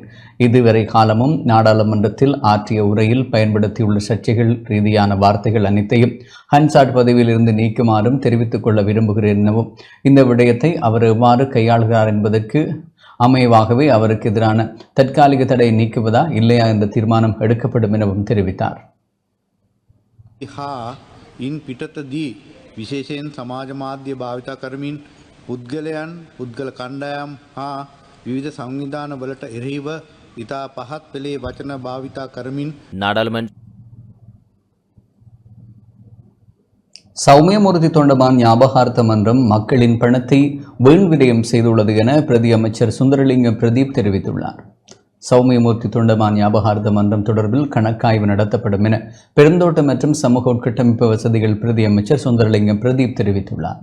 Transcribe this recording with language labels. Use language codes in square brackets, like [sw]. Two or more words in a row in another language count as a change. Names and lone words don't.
[ta] இதுவரை காலமும் நாடாளுமன்றத்தில் ஆற்றிய உரையில் பயன்படுத்தியுள்ள சர்ச்சைகள் ரீதியான வார்த்தைகள் அனைத்தையும் ஹன்சாட் பதவியிலிருந்து நீக்குமாறும் தெரிவித்துக் கொள்ள விரும்புகிறேன் எனவும் இந்த விடயத்தை அவர் எவ்வாறு கையாளுகிறார் என்பதற்கு அமைவாகவே அவருக்கு எதிரான தற்காலிக தடையை நீக்குவதா இல்லையா என்ற தீர்மானம் எடுக்கப்படும் எனவும் தெரிவித்தார். [si] ඉන් පිටතදී විශේෂයෙන් සමාජ මාධ්‍ය භාවිතා කරමින් පුද්ගලයන් පුද්ගල කණ්ඩායම් හා විවිධ සංවිධාන වලට එරෙහිව ඉතා පහත් පෙළේ වචන භාවිතා කරමින් [ta] நாடாளுமன்ற சௌமியமூர்த்தி தொண்டமான் ஞாபகார்த்த மன்றம் மக்களின் பணத்தை வீண் விரயம் செய்துள்ளது என பிரதி அமைச்சர் சுந்தரலிங்கம் பிரதீப் தெரிவித்துள்ளார். சௌமியமூர்த்தி தொண்டமான் ஞாபகார்த்த மன்றம் தொடர்பில் கணக்காய்வு நடத்தப்படும் என பெருந்தோட்டம் மற்றும் சமூக உட்கட்டமைப்பு வசதிகள் பிரதி அமைச்சர் சுந்தரலிங்கம் பிரதீப் தெரிவித்துள்ளார்.